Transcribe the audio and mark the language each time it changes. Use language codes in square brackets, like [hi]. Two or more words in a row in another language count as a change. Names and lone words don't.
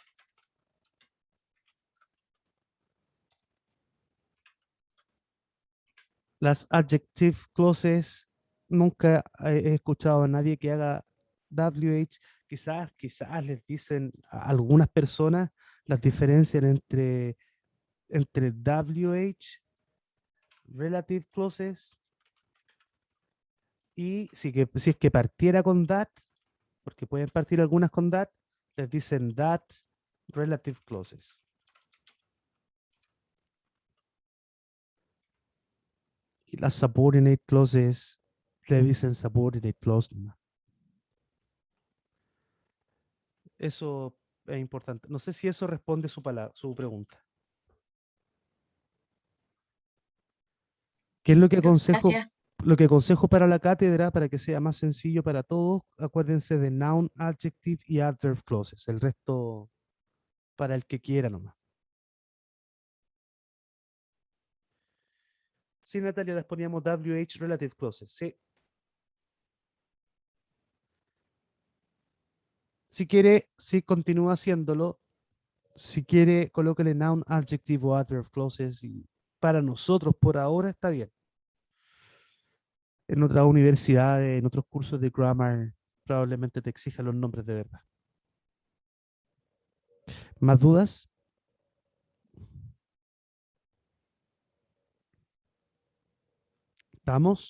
[es] Las adjective clauses, nunca he escuchado a nadie que haga WH. Quizás les dicen a algunas personas las diferencias entre WH, [en] relative clauses, [es] Y si es que partiera con that, porque pueden partir algunas con that, les dicen [en] that relative clauses. [es] Y las [en] subordinate clauses [es] le dicen [en] subordinate clause [es] nomás. Eso es importante. No sé si eso responde su pregunta. ¿Qué es lo que aconsejo? Gracias. Lo que aconsejo para la cátedra, para que sea más sencillo para todos, acuérdense de [en] noun, adjective [es] y [en] adverb clauses. [es] El resto para el que quiera nomás. Sí, Natalia, les poníamos [en] WH relative clauses. [es] Sí. Si quiere, sí, continúa haciéndolo. Si quiere, colóquele [en] noun, adjective [es] o [en] adverb clauses. [es] Y para nosotros, por ahora, está bien. En otras universidades, en otros cursos de grammar, probablemente te exijan los nombres de verdad. ¿Más dudas? ¿Estamos?